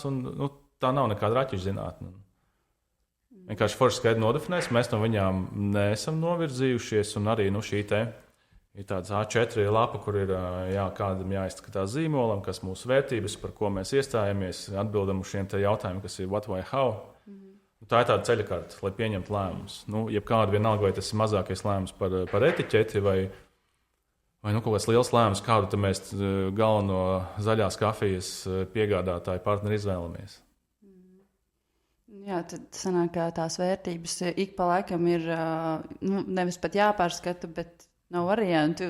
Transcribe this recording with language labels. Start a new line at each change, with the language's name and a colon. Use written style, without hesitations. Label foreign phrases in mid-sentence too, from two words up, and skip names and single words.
Latvian: Un, tā nav nekāda raķešu zinātne. Vienkārši forši skaidri nodefinēs, mēs no viņām neesam novirzījušies. Un arī šī ir tāds A4 lapa, kur ir kādam jāizskatās zīmolam, kas mūsu vērtības, par ko mēs iestājamies, atbildam uz šiem jautājumiem, kas ir
English: what, why, how.
Latvian: Tā ir tāda ceļakarte, lai pieņemtu lēmumus. Jebkāda vienalga, vai tas ir mazākais lēmums par etiķeti vai kaut kāds liels lēmums, kādu mēs galveno zaļās kafijas piegādātāju partneri izvēlamies. Jā, tad sanāk, ka tās vērtības ik pa laikam ir nevis pat jāpārskata, bet nav variantu.